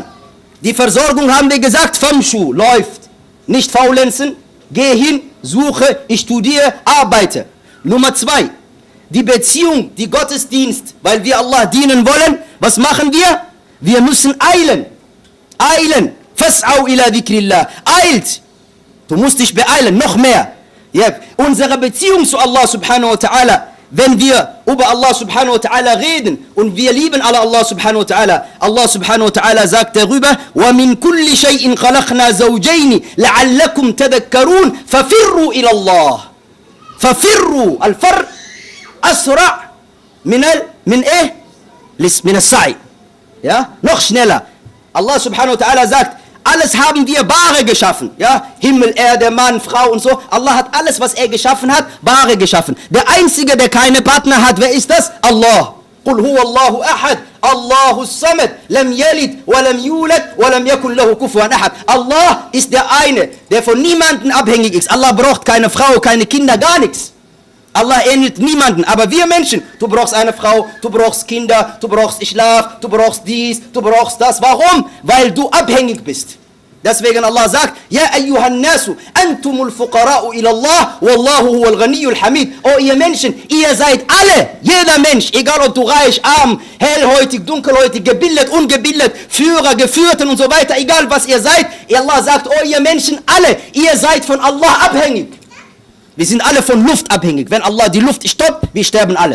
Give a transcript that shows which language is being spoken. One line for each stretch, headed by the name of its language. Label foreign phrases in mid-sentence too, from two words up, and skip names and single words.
German: Die Versorgung haben wir gesagt, Famshu, läuft. Nicht faulenzen, geh hin, suche, ich studiere, arbeite. Nummer 2. Die Beziehung, die Gottesdienst, weil wir Allah dienen wollen, was machen wir? Wir müssen eilen. Eilen.
Arabic: فاسعوا إلى ذكر الله.
German: Eilt. Du musst dich beeilen, noch mehr. Ja. Unsere Beziehung zu Allah
Arabic: سبحانه وتعالى,
German: wenn wir über Allah
Arabic: سبحانه وتعالى
German: reden und wir lieben Allah
Arabic: سبحانه وتعالى,
German: Allah
Arabic: سبحانه وتعالى
German: sagt darüber,
Arabic: وَمِن كُلِّ شَيْءٍ خَلَقْنَا زَوْجَيْنِ لَعَلَّكُمْ تَذَكَّرُونَ فَفِرُّوا إِلَى اللَّهِ. فَفِرُّوا. الفر أسرع من السعي.
German: Ja, noch schneller. Allah
Arabic: سبحانه وتعالى
German: sagt, alles haben wir Bare geschaffen. Ja, Himmel, Erde, Mann, Frau und so. Allah hat alles, was er geschaffen hat, Bare geschaffen. Der Einzige, der keine Partner hat, wer ist das? Allah.
Arabic: قُلْ هُوَ اللَّهُ أَحَدٌ اللَّهُ الصَّمَدُ لَمْ يَلِدْ وَلَمْ يُولَدْ وَلَمْ يَكُنْ لَهُ كُفُوًا أَحَدٌ.
German: Allah ist der eine, der von niemandem abhängig ist. Allah braucht keine Frau, keine Kinder, gar nichts. Allah ähnelt niemanden, aber wir Menschen, du brauchst eine Frau, du brauchst Kinder, du brauchst Schlaf, du brauchst dies, du brauchst das. Warum? Weil du abhängig bist. Deswegen Allah sagt,
Arabic: يا أيها الناس أنتم الفقراء إلى الله والله هو الغني الحميد.
German: Oh ihr Menschen, ihr seid alle, jeder Mensch, egal ob du reich, arm, hellhäutig, dunkelhäutig, gebildet, ungebildet, Führer, Geführten und so weiter, egal was ihr seid, Allah sagt, oh ihr Menschen, alle, ihr seid von Allah abhängig. Wir sind alle von Luft abhängig. Wenn Allah die Luft stoppt, wir sterben alle.